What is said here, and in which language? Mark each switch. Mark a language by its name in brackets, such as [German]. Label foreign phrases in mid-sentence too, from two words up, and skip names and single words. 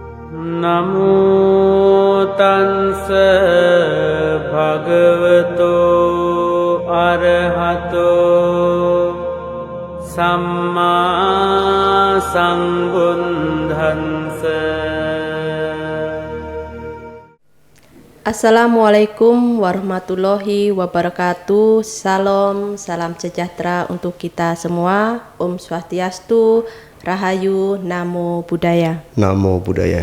[Pali] නමෝ තංස භගවතෝ අරහතෝ සම්මා සම්බුද්දන්ස. [Arabic] السلام عليكم ورحمة الله وبركاته. [Indonesian] Salam, salam sejahtera untuk kita semua. [Balinese] Om Swastiastu, Rahayu, [Pali] Namo Buddhaya. Namo Buddhaya.